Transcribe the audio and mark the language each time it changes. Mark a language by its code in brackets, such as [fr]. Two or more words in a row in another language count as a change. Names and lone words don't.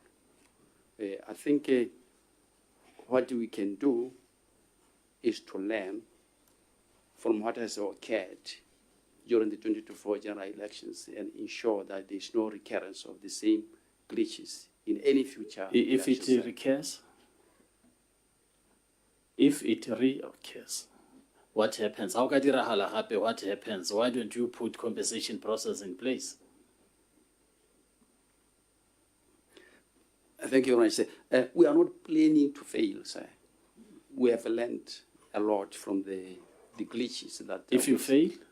[en] I think what we can do is to learn from what has occurred during the 2024 general elections and ensure that there is no recurrence of the same glitches in any future If elections. it recurs, if it reoccurs, what happens? [tn] How ka dirahala gape, [en] what happens? Why don't you put compensation process in place? Thank you very much, sir. We are not planning to fail, sir. We have learned a lot from the glitches that. If you fail,